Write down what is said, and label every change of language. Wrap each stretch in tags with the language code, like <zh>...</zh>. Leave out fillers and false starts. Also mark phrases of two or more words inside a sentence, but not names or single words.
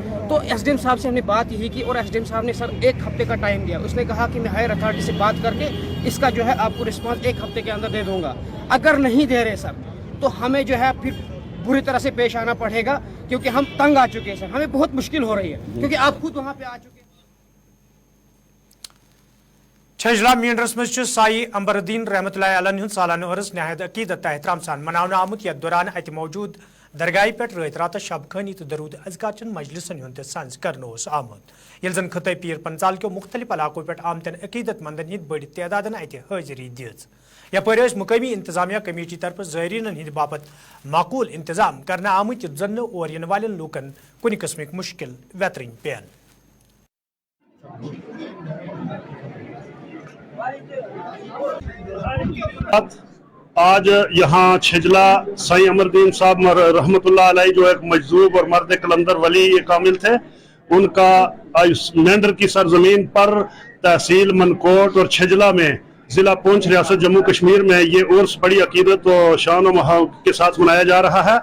<hi>तो एसडीएम साहब से हमने बात यही की और एसडीएम साहब ने सर 1 हफ्ते का टाइम दिया। उसने कहा कि मैं</hi> <en>higher authority</en> <hi>से बात करके इसका जो है आपको रिस्पॉन्स 1 हफ्ते के अंदर दे दूँगा। अगर नहीं दे रहे सर तो हमें जो है फिर बुरी तरह से पेश आना पड़ेगा, क्योंकि हम तंग आ चुके हैं सर, हमें बहुत मुश्किल हो रही है, क्योंकि आप खुद वहाँ पे आ चुके हैं।</hi> <ks>छजला मींडरस मज साई अंबरुद्दीन</ks> <ar>رحمة الله عليه</ar> <ks>हुंद सालाना उर्स नहायत अकीदत एहतराम सान मनावन आमुत। यथ दौरान अत मौजूद दरगाह पे रत रात शब खानी तो दरूद अज़कार मजलिसन हुंद सांझ करनो आमुत। ये जन खत पीर पंचाल के मुख्तलिफ इलाकों पे आमतन अकीदत मंदन हिंद बड़ तादादन अत हाजिरी दिज। यपर मुकामी इंतजामिया कमेटी तरफ ज़ायरीन हिंद बाबत माकूल इंतजाम करना आमुत जन और इन वाले लूकन कुन किस्मिक मुश्किल वेतरन पेन।</ks> <hi>आज यहाँ छिजला साई अमरुद्दीन साहब</hi> <ar>رحمة الله عليه</ar> <hi>जो एक मजदूब और मर्द कलंदर वली ये कामिल थे, उनका मेंढर की सरजमीन पर तहसील मनकोट और छिजला में जिला पुंछ रियासत जम्मू कश्मीर में ये उर्स बड़ी अकीदत और शान और महा के साथ मनाया जा रहा है।</hi>